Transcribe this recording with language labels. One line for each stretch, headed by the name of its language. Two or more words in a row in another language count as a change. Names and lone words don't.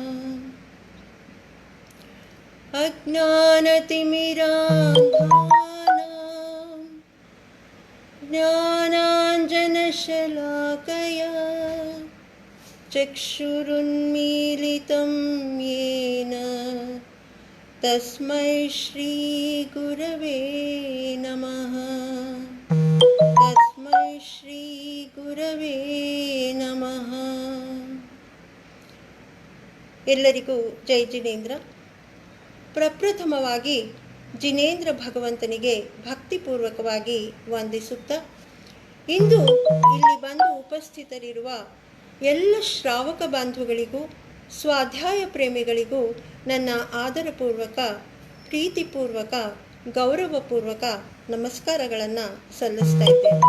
Sanskrit: ಅಜ್ಞಾನತಿಮಿರಾಂಧಾನಾಂ ಜ್ಞಾನಾಂಜನಶಲಾಕಯಾ ಚಕ್ಷುರುನ್ಮೀಲಿತಂ ಯೇನ ತಸ್ಮೈ ಶ್ರೀ ಗುರವೇ ನಮಃ. ತಸ್ಮೈ ಶ್ರೀ ಗುರವೇ ನಮಃ.
Kannada: ಎಲ್ಲರಿಗೂ ಜೈ ಜಿನೇಂದ್ರ. ಪ್ರಪ್ರಥಮವಾಗಿ ಜಿನೇಂದ್ರ ಭಗವಂತನಿಗೆ ಭಕ್ತಿಪೂರ್ವಕವಾಗಿ ವಂದಿಸುತ್ತಾ, ಇಂದು ಇಲ್ಲಿ ಬಂದು ಉಪಸ್ಥಿತರಿರುವ ಎಲ್ಲ ಶ್ರಾವಕ ಬಾಂಧವಗಳಿಗೂ ಸ್ವಾಧ್ಯಾಯ ಪ್ರೇಮಿಗಳಿಗೂ ನನ್ನ ಆದರಪೂರ್ವಕ, ಪ್ರೀತಿಪೂರ್ವಕ, ಗೌರವಪೂರ್ವಕ ನಮಸ್ಕಾರಗಳನ್ನು ಸಲ್ಲಿಸ್ತಾ ಇದ್ದೇನೆ.